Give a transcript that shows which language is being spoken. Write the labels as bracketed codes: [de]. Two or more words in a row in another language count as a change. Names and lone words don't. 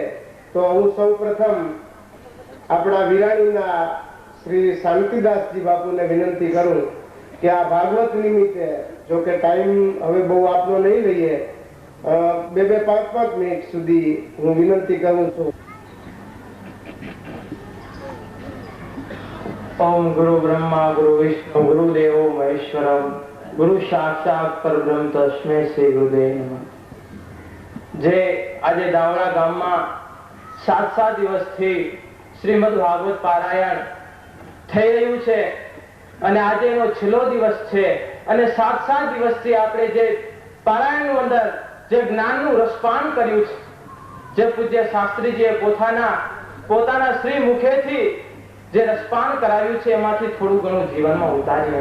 [gu] તો હું સૌ પ્રથમ આપણા વિરાણીના શ્રી શાંતિદાસજી બાપુને વિનંતી કરું કે આ ભાગવત નિમિત્તે, જો કે ટાઈમ હવે બહુ આપનો નહીં લઈએ, 2-5 મિનિટ સુધી હું વિનંતી કરું છું. [sa] ओम गुरु ब्रह्मा गुरु विष्णु गुरु देवो महेश्वरम गुरु साक्षात परब्रह्म तस्मै श्री गुरुदेव नमः. [gu] જે આજે દાવડા ગામમાં 7 દિવસથી શ્રીમદ ભાગવત પારાયણ થઈ રહ્યું છે અને આજે એનો છેલ્લો દિવસ છે અને 7 દિવસથી આપણે જે પારાયણની અંદર જે જ્ઞાનનું રસપાન કર્યું છે, જે પૂજ્ય શાસ્ત્રીજીએ પોતાના શ્રી મુખેથી જે રસપાન કરાવ્યું છે, એમાંથી થોડું ઘણું જીવનમાં ઉતારીએ.